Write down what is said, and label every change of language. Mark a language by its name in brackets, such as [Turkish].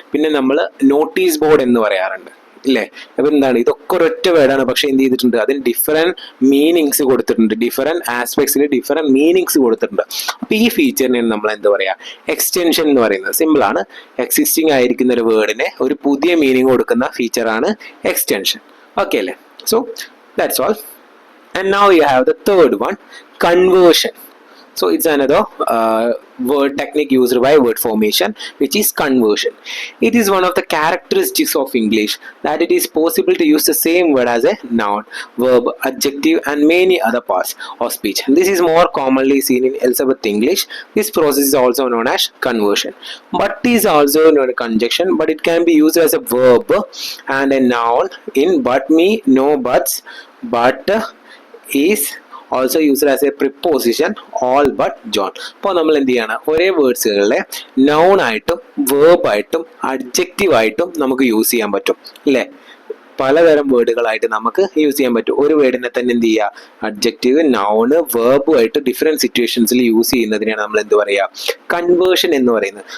[Malayalam] പിന്നെ നമ്മൾ notice board എന്ന് പറയാറുണ്ട് ഇല്ലേ. അപ്പൊ എന്താണ്, ഇതൊക്കെ ഒരൊറ്റ വേർഡാണ്, പക്ഷെ എന്ത് ചെയ്തിട്ടുണ്ട്, അതിന് ഡിഫറെന്റ് മീനിങ്സ് കൊടുത്തിട്ടുണ്ട്, ഡിഫറെന്റ് ആസ്പെക്ട്സിൽ ഡിഫറെന്റ് മീനിങ്സ് കൊടുത്തിട്ടുണ്ട്. അപ്പൊ ഈ ഫീച്ചറിനെ നമ്മൾ എന്താ പറയാ, എക്സ്റ്റൻഷൻ എന്ന് പറയുന്നത്. സിമ്പിൾ ആണ്, എക്സിസ്റ്റിംഗ് ആയിരിക്കുന്ന ഒരു വേർഡിനെ ഒരു പുതിയ മീനിങ് കൊടുക്കുന്ന ഫീച്ചറാണ് എക്സ്റ്റൻഷൻ. [English] okay [Malayalam] അല്ലേ. [English] So that's all. And now you have the third one, conversion. So it's another word technique used by word formation, which is conversion. It is one of the characteristics of English that it is possible to use the same word as a noun, verb, adjective and many other parts of speech. This is more commonly seen in Elizabeth English. This process is also known as conversion. But is also known as conjunction, but it can be used as a verb and a noun in but, me, no, buts, but is also used as a preposition, all but John. [Malayalam] അപ്പോൾ നമ്മൾ എന്ത് ചെയ്യണം, ഒരേ വേർഡ്സുകളെ noun ആയിട്ടും verb ആയിട്ടും adjective ആയിട്ടും നമുക്ക് use ചെയ്യാൻ പറ്റും അല്ലേ. പലതരം വേർഡുകളായിട്ട് നമുക്ക് യൂസ് ചെയ്യാൻ പറ്റും. ഒരു വേർഡിനെ തന്നെ എന്ത് ചെയ്യുക, അഡ്ജക്റ്റീവ്, നൗണ്, വേർബുമായിട്ട് ഡിഫറെൻറ്റ് സിറ്റുവേഷൻസിൽ യൂസ് ചെയ്യുന്നതിനാണ് നമ്മൾ എന്ത് പറയുക, കൺവേർഷൻ എന്ന് പറയുന്നത്.